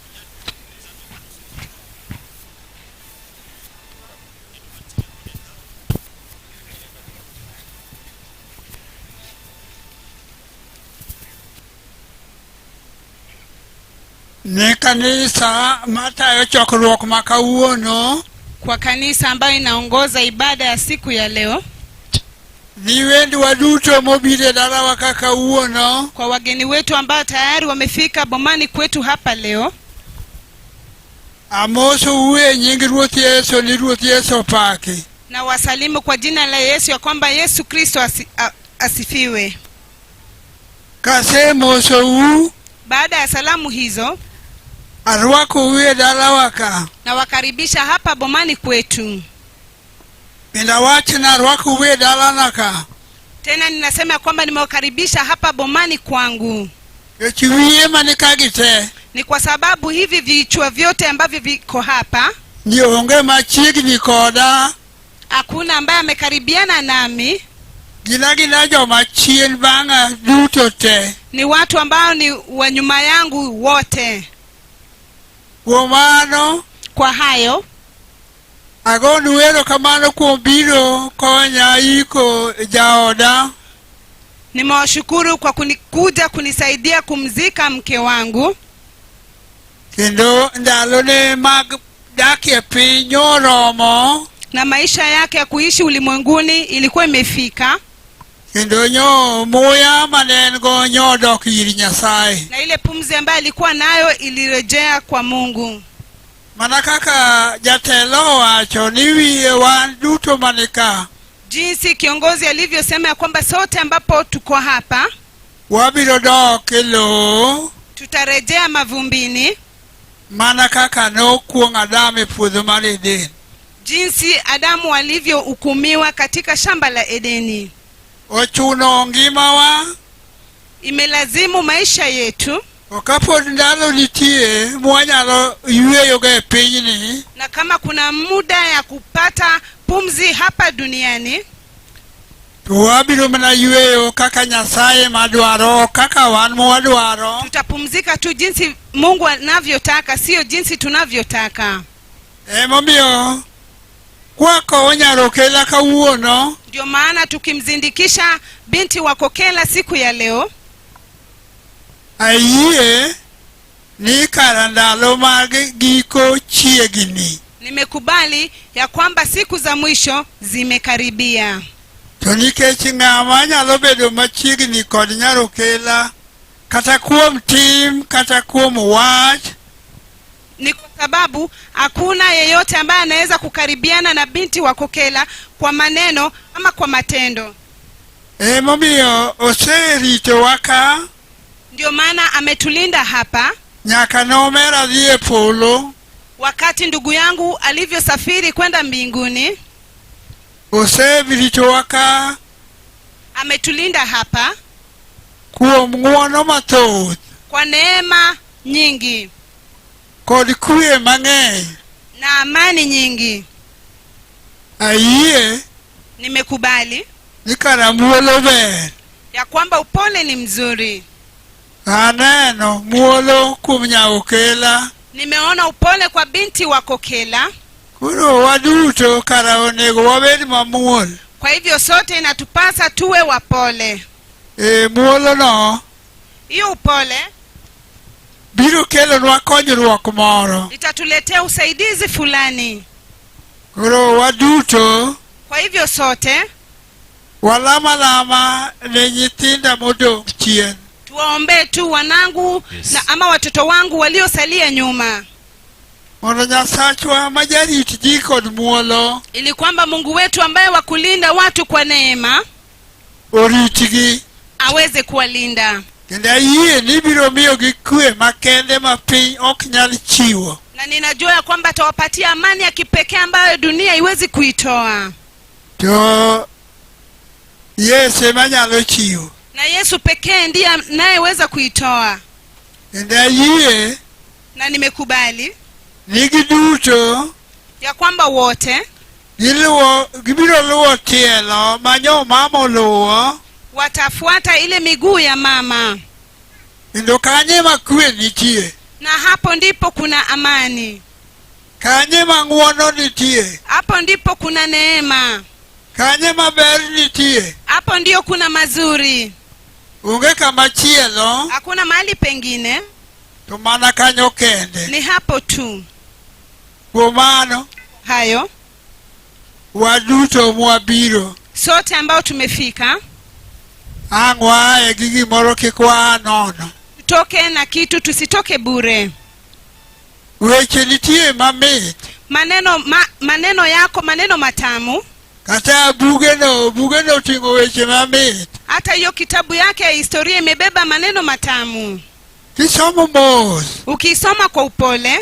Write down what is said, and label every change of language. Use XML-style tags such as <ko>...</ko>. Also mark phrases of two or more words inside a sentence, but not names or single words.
<luo>Ne kanisa matayo chokruok makawuono,</luo> <sw>kwa kanisa ambayo inaongoza ibada ya siku ya leo,</sw> <luo>ni wendi waduto mobile dalawa kakawuono,</luo> <sw>kwa wageni wetu ambao tayari wamefika bomani kwetu hapa leo,</sw> <luo>amoso uwe nyingi Ruoth Yesu, ni Ruoth Yesu paki.</luo> <sw>Na wasalimu kwa jina la Yesu, ya kwamba Yesu Kristo asifiwe.</sw> <luo>Kase moso u,</luo> <sw>baada ya salamu hizo,</sw> <luo>arwako uwe dalawa ka,</luo> <sw>na wakaribisha hapa bomani kwetu.</sw> <luo>Minawachi na arwako uwe dalana ka,</luo> <sw>tena ninasema kwamba nimewakaribisha hapa bomani kwangu.</sw> <luo>Echiwie manikagite,</luo> <sw>ni kwa sababu hivi vichwa vyote ambavyo viko hapa</sw> <luo>ni onge machigni koda,</luo> <sw>hakuna ambaye amekaribiana nami.</sw> <luo>Gina jo machien banga duto te,</luo> <sw>ni watu ambao ni wa nyuma yangu wote.</sw> <luo>Womano,</luo> <sw>kwa hayo</sw> <luo>agonu wero kamano kumbiro konya iko jaoda.</luo> <sw>Nimewashukuru kwa kuja kunisaidia kumzika mke wangu.</sw> <luo>Kendo ndalone mag dakie pinyo romo,</luo> <sw>na maisha yake ya kuishi ulimwenguni ilikuwa imefika.</sw> <luo>Kendo nyo moya manengo nyo dok iri Nyasaye,</luo> <sw>na ile pumzi ambayo alikuwa nayo ilirejea kwa Mungu.</sw> <luo>Manakaka jatelo wacho niwie wan duto manika,</luo> <sw>jinsi kiongozi alivyosema ya kwamba sote ambapo tuko hapa</sw> <luo>wabiro dok elo,</luo> <sw>tutarejea mavumbini.</sw> <luo>Manakaka no kuong Adamu e puodho mar Eden,</luo> <sw>jinsi Adamu alivyohukumiwa katika shamba la Edeni.</sw> <luo>Ochuno ngimawa,</luo> <sw>imelazimu maisha yetu.</sw> <luo>Okapod ndalo nitie mwanyalo yueyo ga e pinyni,</luo> <sw>na kama kuna muda ya kupata pumzi hapa duniani,</sw> <luo>to wabiro mana yweyo kaka Nyasaye madwaro kaka wan mwadwaro.</luo> <sw>Tutapumzika tu jinsi Mungu anavyotaka, sio jinsi tunavyotaka.</sw> <luo>Emomiyo kwako Nyarokela kawuono.</luo> <sw>Ndio maana tukimzindikisha binti wa Kokela siku ya leo,</sw> <luo>ayie ni karandalo mag giko chiegni.</luo> <sw>Nimekubali ya kwamba siku za mwisho zimekaribia.</sw> <luo>To nikech ng'ama nyalo bedo machiegni kod Nyarokela kata kuom tim kata kuom wach,</luo> <sw>ni kwa sababu hakuna yeyote ambaye anaweza kukaribiana na binti wa Kokela kwa maneno ama kwa matendo.</sw> <luo>Emomiyo oserito waka.</luo> <sw>Ndio maana ametulinda hapa</sw> <luo>nyaka nomera dhi e polo.</luo> <sw>Wakati ndugu yangu alivyosafiri kwenda mbinguni,</sw> <luo>oserito waka.</luo> <sw>Ametulinda hapa</sw> <luo>kuom ng'wono mathoth,</luo> <sw>kwa neema nyingi</sw> <luo>kod kwe mang'eny</luo> <sw>na amani nyingi.</sw> <luo>Ayie</luo> <sw>nimekubali</sw> <luo>ni kara muolo ber,</luo> <sw>ya kwamba upole ni mzuri.</sw> <luo>Aneno muolo kuom Nyarokela.</luo> <sw>Nimeona upole kwa binti wa Kokela.</sw> <luo>Koro waduto kara onego wabed mamuol.</luo> <sw>Kwa hivyo sote inatupasa tuwe wapole.</sw> <luo>Muolo no,</luo> <sw>hiyo upole,</sw> <luo>biro kelonwa konyruok moro.</luo> <sw>itatuletea usaidizi fulani.</sw> <luo>Koro waduto,</luo> <sw>kwa hivyo sote</sw> <luo>walama ne nyithinda modong' chien.</luo> <sw>Tuwaombee tu wanangu na ama watoto wangu waliosalia nyuma.</sw> <luo>Mondo Nyasachwa majarit ji kod muolo,</luo> <sw>ili kwamba Mungu wetu ambaye wakulinda watu kwa neema</sw> <luo>oritgi,</luo> <sw>aweze kuwalinda.</sw> <luo>kendo ayie ni biro miyogi kwe makende ma piny ok nyal chiwo.</luo> <sw>Na ninajua ya kwamba atawapatia amani ya kipekee ambayo dunia haiwezi kuitoa.</sw> <luo>To Yesu ema nyalo chiwo.</luo> <sw>Na Yesu pekee ndiye anayeweza kuitoa.</sw> <luo>Kendo ayie,</luo> <sw>na nimekubali</sw> <luo>nigi duto</luo> <sw>ya kwamba wote</sw> <luo>gibiro luwo tielo manyo mama oluwo,</luo> <sw>watafuata ile miguu ya mama.</sw> <luo>kendo kanye ma kwe nitie,</luo> <sw>na hapo ndipo kuna amani.</sw> <luo>kanye ma ng'wono nitie,</luo> <sw>hapo ndipo kuna neema.</sw> <luo>kanye maber nitie,</luo> <sw>hapo ndio kuna mazuri.</sw> <luo>onge kama chielo,</luo> <sw>hakuna mahali pengine,</sw> <luo>to mana kanyo kende.</luo> <sw>ni hapo tu.</sw> <luo>Kuom mano,</luo> <sw>hayo</sw> <luo>waduto mwabiro,</luo> <sw>sote ambao tumefika,</sw> <luo>ang' waaye gi gimoro kik waa nono.</luo> <sw>tutoke na kitu, tusitoke bure.</sw> <luo>Weche nitie mamit,</luo> <sw>maneno yako maneno matamu.</sw> <luo>kata bugeno ting'o weche mamit.</luo> <sw>hata hiyo kitabu yake ya historia imebeba maneno matamu.</sw> <luo>Kisomo mos,</luo> <sw>ukisoma kwa upole,</sw>